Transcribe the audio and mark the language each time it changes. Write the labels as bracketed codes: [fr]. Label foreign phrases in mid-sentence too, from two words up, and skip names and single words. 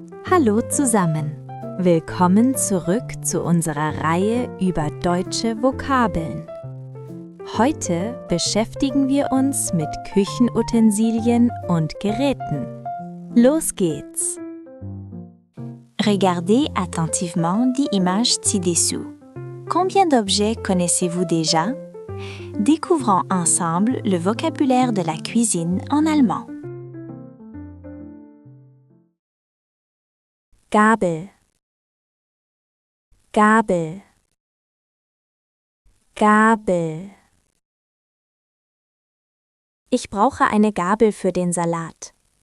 [de] Hallo zusammen. Willkommen zurück zu unserer Reihe über deutsche Vokabeln. Heute beschäftigen wir uns mit Küchenutensilien und Geräten. Los geht's! [fr] Regardez attentivement l'image ci-dessous. Combien d'objets connaissez-vous déjà? Découvrons ensemble le vocabulaire de la cuisine en allemand. [de] Gabel, Gabel, Gabel. Ich brauche eine Gabel für den Salat.